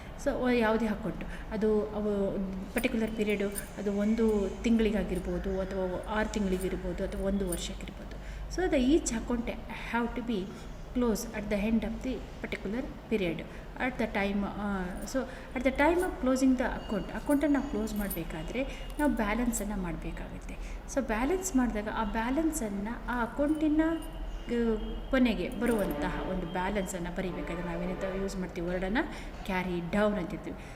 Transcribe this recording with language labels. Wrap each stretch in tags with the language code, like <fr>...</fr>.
<kn>So ಯಾವುದೇ account ಅದು particular period ಅದು 1 ತಿಂಗಳಿಗಾಗಿರ್ಬೋದು ಅಥವಾ 6 ತಿಂಗಳಿಗಿರ್ಬೋದು ಅಥವಾ 1 ವರ್ಷಕ್ಕಿರ್ಬೋದು.</kn> <en>So each account have to be close at the end of the particular period at the time. So at the time of closing the</en> <kn>ಅಕೌಂಟನ್ನು ನಾವು close ಮಾಡಬೇಕಾದ್ರೆ ನಾವು ಬ್ಯಾಲೆನ್ಸನ್ನು ಮಾಡಬೇಕಾಗುತ್ತೆ. ಸೊ ಬ್ಯಾಲೆನ್ಸ್ ಮಾಡಿದಾಗ ಆ ಬ್ಯಾಲೆನ್ಸನ್ನು ಆ ಅಕೌಂಟಿನ ಕೊನೆಗೆ ಬರುವಂತಹ ಒಂದು ಬ್ಯಾಲೆನ್ಸನ್ನು ಬರೀಬೇಕಾದ್ರೆ ನಾವೇನಂತ ಯೂಸ್ ಮಾಡ್ತೀವಿ ವರ್ಡನ್ನು ಕ್ಯಾರಿ ಡೌನ್ ಅಂತಿರ್ತೀವಿ.</kn>